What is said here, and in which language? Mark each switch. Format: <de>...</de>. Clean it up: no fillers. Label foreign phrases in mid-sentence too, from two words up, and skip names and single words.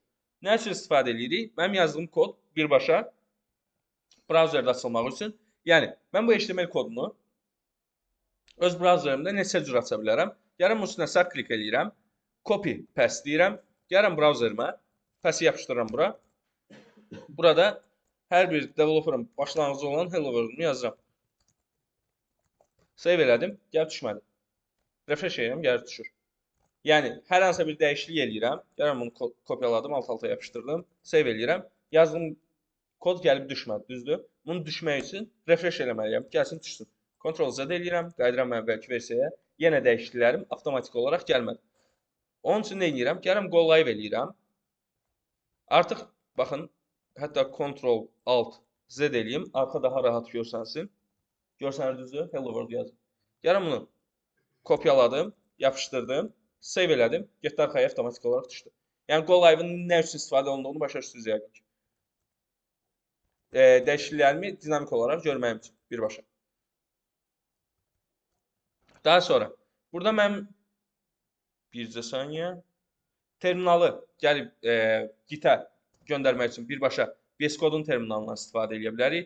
<az>Nə üçün istifadə edirik? Mənim yazdığım kod birbaşa browserdə açılmaq üçün. Yəni, mən bu HTML kodunu öz browserimdə neçə cür aça bilərəm. Gələm bunun üstünə sağ klik eləyirəm.</az> <en>Copy, paste</en> <az>deyirəm. Gələm browserimə. Paste yapışdırıram bura. Burada hər bir developerın başlanğıcı olan</az> <en>hello world-</en> <az>unu yazıram. Save elədim. Gəlib düşmədi. Refresh edirəm, gəlib düşür. Yəni, hər hansı bir dəyişiklik eləyirəm. Gələm bunu kopyaladım, alt-alta yapışdırdım. Save eləyirəm. Yazdığım kod gəlib düşmədi, düzdür? Bunu düşmək üçün refresh eləməliyəm. Gəlsin düşsün. Ctrl Z eləyirəm, qayıdıram əvvəlki versiyaya. Yenə dəyişikliklərim avtomatik olaraq gəlmədi. Onun üçün nə edirəm? Gəlirəm</az> <en>go live</en> <az>eləyirəm. Artıq baxın, hətta Ctrl Alt Z eləyim, arxa daha rahat görsənsin. Görsənir düzdür?</az> <en>Hello world</en> <az>yazın. Gəlirəm bunu kopyaladım, yapışdırdım, save elədim, getdi arxaya avtomatik olaraq düşdü. Yəni</az> <en>go live-</en> <az>ın nə üçün istifadə olunduğunu başa düşdünüz yəqin ki. Dəyişikliklərimi dinamik olaraq görməyim üçün birbaşa. Daha sonra burada mən bircə saniyə terminalı gəlib Git-ə göndərmək üçün birbaşa VS Code-un terminalından istifadə edə bilərik.</az>